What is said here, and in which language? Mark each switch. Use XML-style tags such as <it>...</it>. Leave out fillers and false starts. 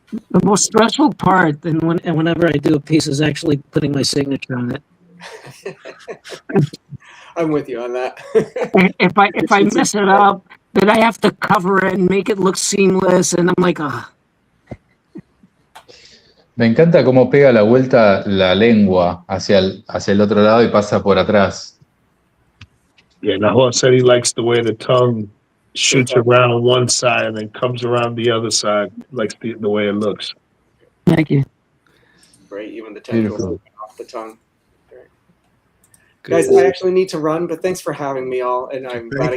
<en>The most stressful part, and whenever I do a piece, is actually putting my signature on it. I'm with you on that. If I mess it up, then I have to cover it and make it look seamless, and I'm like, ah.</en> <es>Me encanta cómo pega la vuelta la lengua hacia el otro lado y pasa por atrás.</es> <en>Yeah, Nahua said he likes the way the tongue shoots around one side and then comes around the other side. Likes the way it looks. Thank you. Great, even the tendrils Beautiful. off the tongue. Great. good. Guys, I actually need to run, but thanks for having me all, and I'm glad I</en>